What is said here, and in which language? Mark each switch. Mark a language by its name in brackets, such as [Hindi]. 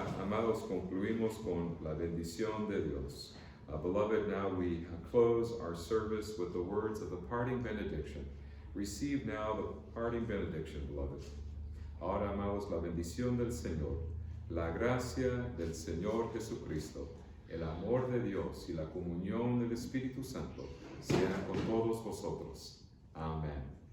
[Spanish] Concluimos con la bendición de Dios. [English] Beloved, now we close our service with the words of the parting benediction. Receive now the parting benediction, beloved. [Spanish] Ahora, amados, la bendición del Señor, la gracia del Señor Jesucristo, el amor de Dios y la comunión del Espíritu Santo sean con todos vosotros. Amén.